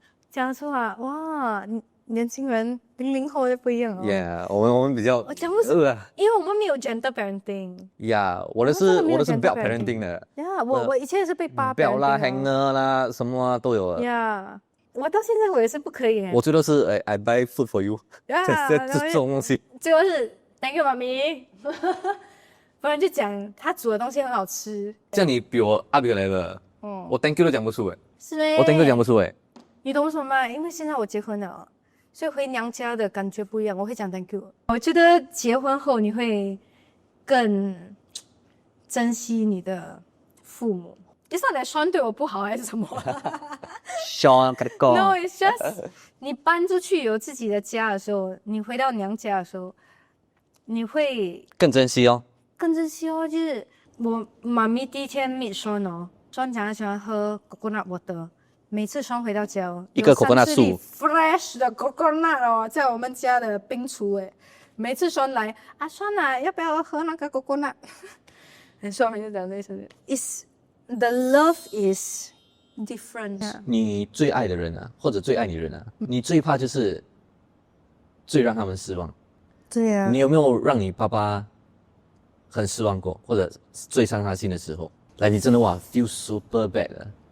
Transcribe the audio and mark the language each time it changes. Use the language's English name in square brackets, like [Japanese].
[Chinese] 讲得出来，哇！年轻人00后就不一样我们比较，我讲不出，因为我们没有 gender parenting。我的是 belt parenting 的。我以前也是被爸 belt 啦 hanger 啦什么都有了。我到现在我也是不可以。我最多是 [English] I buy food for you。 [Chinese] 这种东西。最后是 thank you 妈咪。不然就讲他煮的东西很好吃。这样你比我 up 一个 level，我 thank you 都讲不出是咩？我 thank you 讲不出你懂什么吗？因为现在我结婚了，所以回娘家的感觉不一样，我会讲 thank you。我觉得结婚后你会更珍惜你的父母。 [English] It's not that [Chinese] Sean 对我不好还是什么 Sean 跟你讲？ [English] No, it's just [Chinese] 你搬出去有自己的家的时候，你回到娘家的时候，你会更珍惜哦。更珍惜哦。就是我妈咪第一天 meet Sean 哦，Sean 讲他喜欢喝 coconut water， 每次Sean回到家哦，一个 coconut 树 fresh 的 coconut 哦，在我们家的冰橱诶，每次Sean来啊，Sean啊，要不要喝那个 coconut？ Sean 每次讲这些 ， [English] is the love is different。 [Chinese] 你最爱的人啊，或者最爱你的人啊，你最怕就是最让他们失望。对啊。你有没有让你爸爸很失望过，或者最伤他心的时候？来，你真的哇 [English] feel super bad [Chinese] 了。